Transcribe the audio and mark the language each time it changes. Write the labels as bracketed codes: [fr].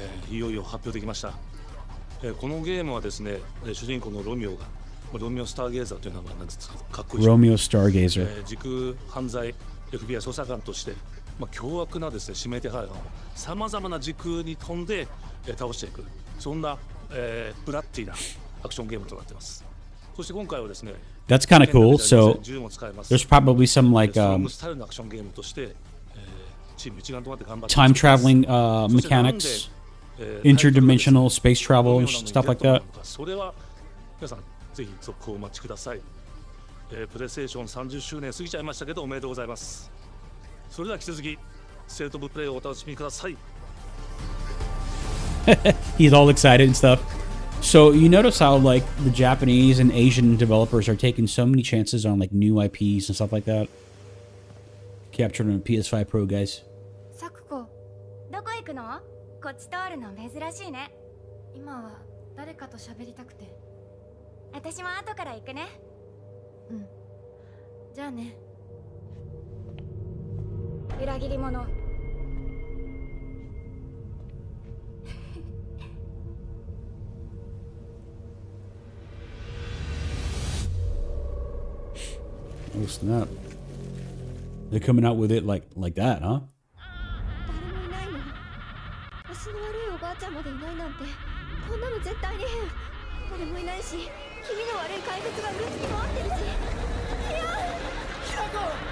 [ja] いよいよ発表できました。このゲームはですね、主人公のロミオがロミオスターゲーザーという名前なんですが、かっこいい。 [en] Romeo Stargazer. [ja] 時空犯罪 FBI 捜査官として、凶悪なですね指名手配犯をさまざまな時空に飛んで、倒していく。そんな、ブラッディなアクションゲームとなっています。そして今回はですね。 [en] That's kind of cool. So there's probably some like time traveling mechanics, interdimensional space travel and stuff like that. [ja] それは皆さんぜひ続行お待ちください。プレイステーション30周年過ぎちゃいましたけどおめでとうございます。それでは引き続きステートオブプレイをお楽しみください。 [en] He's all excited and stuff. So you notice how like the Japanese and Asian developers are taking so many chances on like new IPs and stuff like that. Captured on a PS5 Pro, guys. [ja] サクコ、どこ行くの？こっち通るの珍しいね。今は誰かと喋りたくて。私も後から行くね。うん。じゃあね。裏切り者。 [en] Oh snap! They're coming out with it like that, huh? [ja] 誰もいないの。足の悪いおばあちゃんまでいないなんて、こんなの絶対に変。誰もいないし、気味の悪い怪物がうろつき回ってるし。いや、ヒラコ。